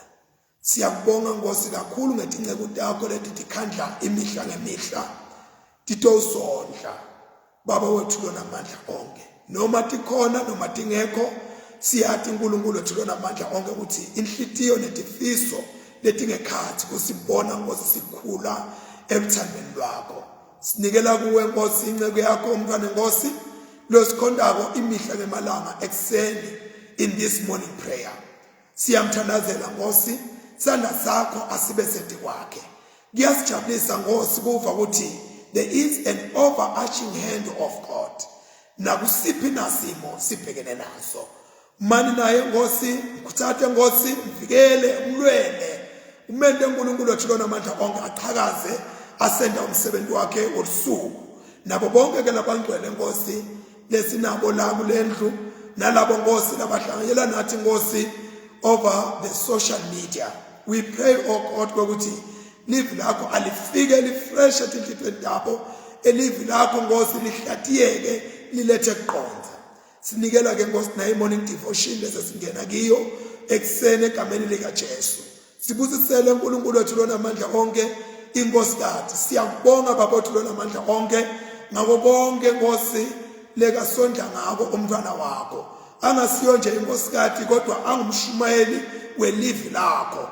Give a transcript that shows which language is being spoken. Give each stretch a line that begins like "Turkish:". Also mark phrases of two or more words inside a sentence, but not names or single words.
Swati: Siyakubonga Nkosi kakhulu ngetinceku takho leti tikhandla imihla ngemihla titosondla Baba wethu lona amandla onke noma tikhona noma tingekho siyathi uNkulunkulu wethu lona amandla onke ukuthi inhlitiyo netifiso letingekhathi kusibona Nkosi sikhula ebuthandweni lwakho. Sinikela kuwe Nkosi inceke yakho umntwana Nkosi losikhondako imihla ngemalanga ekuseni
English: in this morning prayer.
Swati: Siyamthandazela Nkosi, sandla sakho asibe sede kwakhe. Kuyasijabulisa Nkosi kuva ukuthi
English: there is an overarching hand of God.
Swati: Nakusiphi nasimo sibhekene naso. Mani naye Nkosi, mkhuthathe Nkosi, mvikele, umlwele. Umente uNkulunkulu wethu lona amandla onke aqhakaze asenda umsebenzi wakhe wosuku. Nabo bonke ke labangcwele Nkosi lesinabo la kulendlu nalabo Nkosi labahlanganyela nathi Nkosi
English: over the social media. We pray God
Swati: ukuthi live lakho alifike lifresh etinhlipeni tabo, elive lakho Nkosi lihlatiyeke lilethe kuqonda. Sinikela ke Nkosi nayi
English: morning devotion
Swati: lesingena kiyo ekuseni egameni lika Jesu. Sibusisele uNkulunkulu wethu lona amandla onke inkosikazi. Siyakubonga baba wethu lona amandla onke ngako konke Nkosi leka sondla ngako umntwana wakho. Angasiyo nje inkosikazi kodwa angumshumayeli welive lakho.